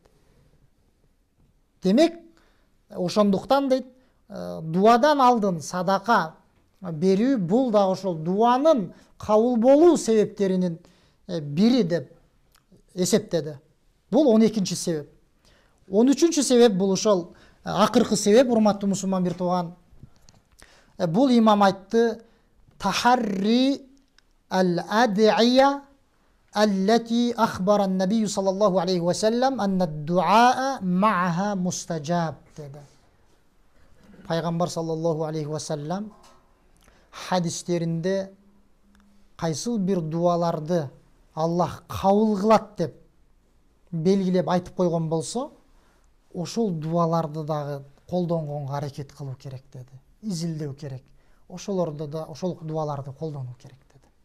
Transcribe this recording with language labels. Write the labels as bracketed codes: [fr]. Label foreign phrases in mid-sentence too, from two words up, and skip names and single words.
[ky] Демек, ошондуктан дейт, дуадан алдын садака берүү бул да ошол дуанын кабыл болуу себептеринин бири деп эсептеди. Бул 12-чи себеп. 13-чү себеп бул ошол акыркы себеп, урматтуу мусулман бир тууган. Бул имам айтты: [ar] تحري الأدعية التي أخبر النبي صلى الله عليه وسلم أن الدعاء معها مستجاب dedi. [ky] Пайгамбар [ar] صلى الله عليه وسلم [ky] хадистеринде кайсыл бир дуаларды Аллах кабыл кылат деп белгилеп айтып койгон болсо, ошол дуаларды дагы колдонгонго аракет кылуу керек dedi. Изилдөө керек. Ошолорду да, ошол дуаларды колдонуу керек dedi.